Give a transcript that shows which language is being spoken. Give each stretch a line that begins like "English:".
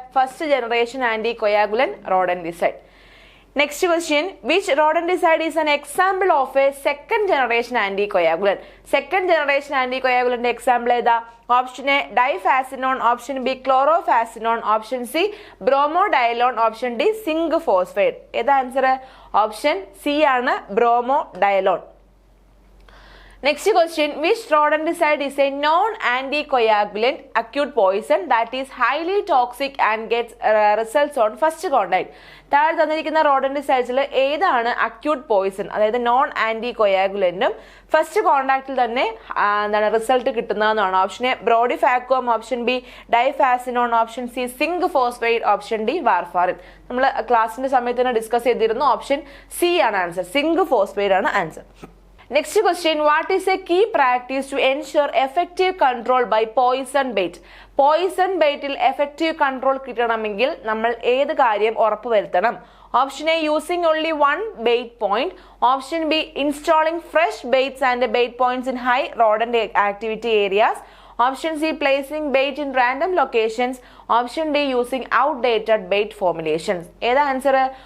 English: First generation anti coagulant rodenticide. Next question, which rodenticide is an example of a second generation anti coagulant?
Malayalam: Second generation anti കൊയാഗുലന്റെ example ഏതാ? Option A ഡൈഫാസിനോൺ, option B ക്ലോറോഫാസിനോൺ, option C ബ്രോമോഡയലോൺ, option D zinc phosphate. ഏതാ answer? Option C ആണ്, ബ്രോമോഡയലോൺ.
English: Next question, which rodenticide is a non-anticoagulant acute poison that is highly toxic and gets results on first contact?
Malayalam: താഴെ തന്നിരിക്കുന്ന റോഡന്റിസൈഡ്സിൽ ഏതാണ് acute Poisson, അതായത് non anti കൊയാഗുലന്റും first കോണ്ടാക്റ്റിൽ തന്നെ എന്താണ് result കിട്ടുന്നതെന്നാണ്?
English: Option A brodifacoum, option B diphacinone, option C zinc phosphate, option D warfarin.
Malayalam: നമ്മൾ ക്ലാസിന്റെ സമയത്ത് തന്നെ ഡിസ്കസ് ചെയ്തിരുന്നു. ഓപ്ഷൻ സി ആണ് ആൻസർ, സിങ്ക് ഫോസ്ഫേറ്റ് ആണ് answer.
English: Next question, what is a key practice to ensure effective control by poison bait?
Malayalam: Poisson ബെയ്റ്റിൽ effective control കിട്ടണമെങ്കിൽ നമ്മൾ ഏത് കാര്യം ഉറപ്പുവരുത്തണം?
English: Option A using only 1 bait point, option B installing fresh baits and bait points in high rodent activity areas, option C placing bait in random locations, option D using outdated bait formulations. ഏതാ answer?